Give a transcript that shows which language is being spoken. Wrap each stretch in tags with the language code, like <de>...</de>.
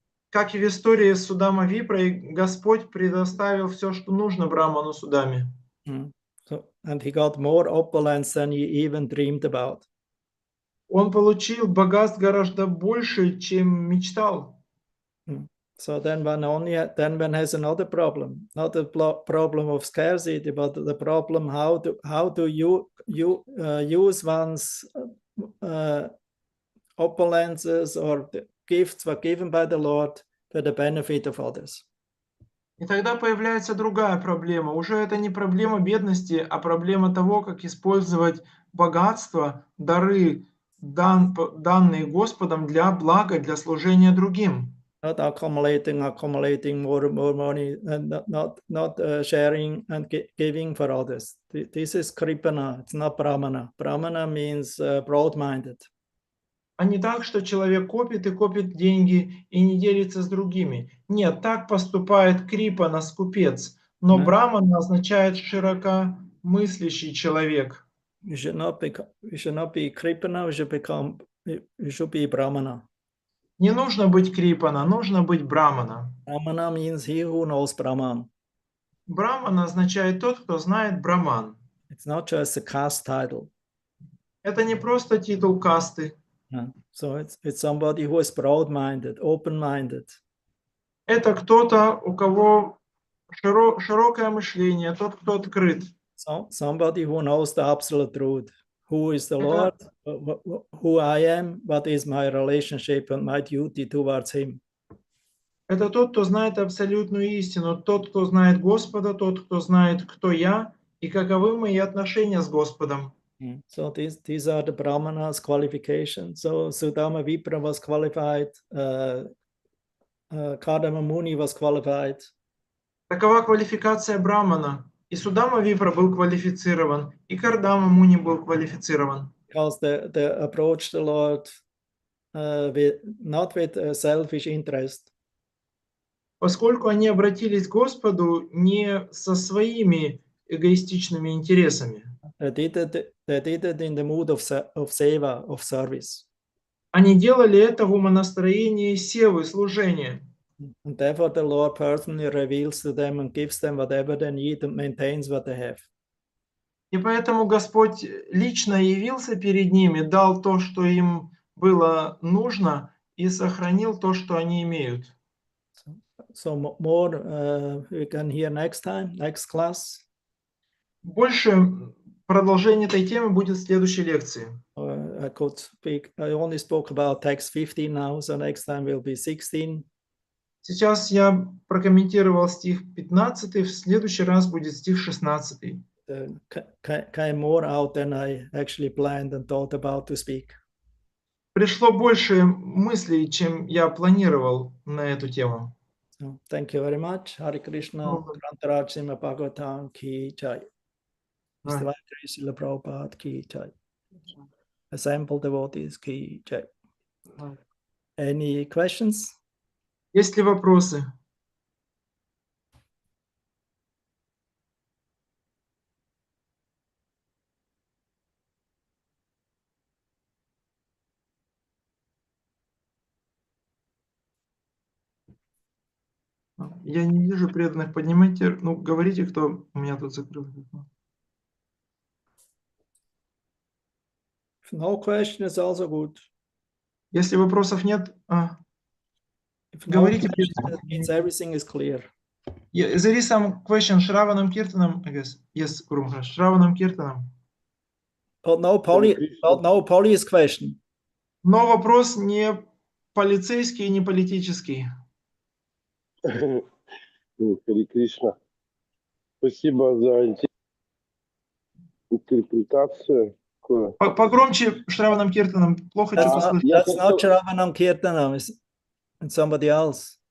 <ru>Как и в истории с Судама Випрой, Господь предоставил все, что нужно Браману Судаме.</ru> <en>And he got more opulence than he even dreamed about.</en> <ru>Он получил богатств гораздо больше, чем мечтал.</ru> <en>So then one has another problem, not the problem of scarcity, but the problem how do you use one's opulences or the gifts were given by the Lord for the benefit of others.</en> <ru>И тогда появляется другая проблема. Уже это не проблема бедности, а проблема того, как использовать богатство, дары, данные Господом для блага, для служения другим.</ru> <en>Not accumulating more money, and not sharing and giving for others. This is kripana. It's not brahmana. Brahmana means broad-minded.</en> <ru>А не так, что человек копит и копит деньги и не делится с другими. Нет, так поступает крипана, скупец. Но брамана означает широкомыслящий человек.</ru> <en>You should not be kripana. You should be brahmana.</en> <ru>Не нужно быть крипана, нужно быть брамана.</ru> <en>Brahmana means he who knows Brahman.</en> <ru>Брамана означает тот, кто знает браман.</ru> <en>It's not just a caste title.</en> <ru>Это не просто титул касты.</ru> <en>So it's somebody who is broad-minded, open-minded.</en> <ru>Это кто-то, у кого широкое мышление, тот, кто открыт.</ru> <en>So somebody who knows the absolute truth. Who is the</en> <ru>Это,</ru> <en>Lord? Who I am? What is my relationship and my duty towards Him?</en> <ru>это тот, кто знает абсолютную истину, тот, кто знает Господа, тот, кто знает, кто я и каковы мои отношения с Господом.</ru> <en>So these are the Brahmanas' qualifications. So Sudama Vipra was qualified, Kardama Muni was qualified.</en> <ru>Такова квалификация Брамана. И Судама Випра был квалифицирован, и Кардама Муни был квалифицирован.</ru> <en>Because they approached the Lord not with selfish interest.</en> <ru>Поскольку они обратились к Господу не со своими эгоистичными интересами.</ru> <en>They did it in the mood of seva, of service.</en> <ru>Они делали это в умонастроении севы, служения.</ru> <en>And therefore the Lord personally reveals to them and gives them whatever they need and maintains what they have.</en> <ru>И поэтому Господь лично явился перед ними, дал то, что им было нужно, и сохранил то, что они имеют.</ru> <en>So more we can hear next time, next class.</en> <ru>Больше продолжение этой темы будет в следующей лекции.</ru> <en>I only spoke about text 15 now, so next time will be 16.</en> <ru>Сейчас я прокомментировал стих 15, в следующий раз будет стих 16.</ru> <en>Came more out than I actually planned and thought about to speak.</en> <ru>Пришло больше мыслей, чем я планировал на эту тему.</ru> <en>So, thank you very much. Hare Krishna, Grantaraj Srimad Bhagavatam Ki Jai. Mr. Vaikari Srila Prabhupada Ki Jai. Assembled devotees Ki Jai. Any questions?</en> <ru>Есть ли вопросы? Я не вижу преданных. Поднимайте, ну, говорите, кто у меня тут закрыл.</ru> <en>If no question is also good.</en> <ru>Если вопросов нет,</ru> <en>If</en> <ru>говорите.</ru> <en>No question, it means everything is clear. There is some question, Shravanam Kirtanam, I guess. Yes, Guru Maharaj, Shravanam Kirtanam. But no police question.</en> <ru>Но вопрос не полицейский, не политический. Харе Кришна. Спасибо за интерпретацию. Погромче Шраванам Киртанам. Плохо что слышно.</ru> <en>That's not Shravanam Kirtanam, it's somebody else.</en>